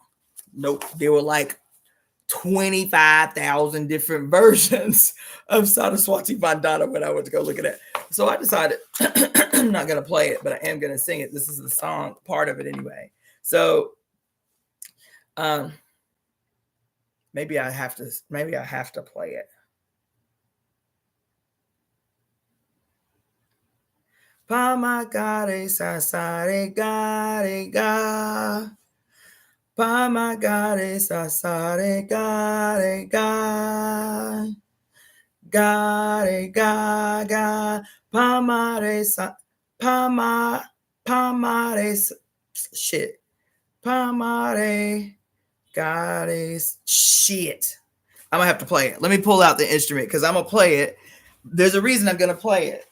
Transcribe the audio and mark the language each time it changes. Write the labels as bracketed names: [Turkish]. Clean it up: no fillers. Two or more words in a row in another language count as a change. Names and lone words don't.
[English] Nope, there were like 25,000 different versions of Saraswati Vandana when I went to go look at it. So I decided I'm not going to play it, but I am going to sing it. This is the song part of it anyway. So maybe I have to play it. Pamagare sasare gare ga. Pamagare sasare gare ga. Gare ga ga. Pamare sa pamare shit. Pamare gare shit. I'm gonna have to play it. Let me pull out the instrument because I'm gonna play it. There's a reason I'm gonna play it.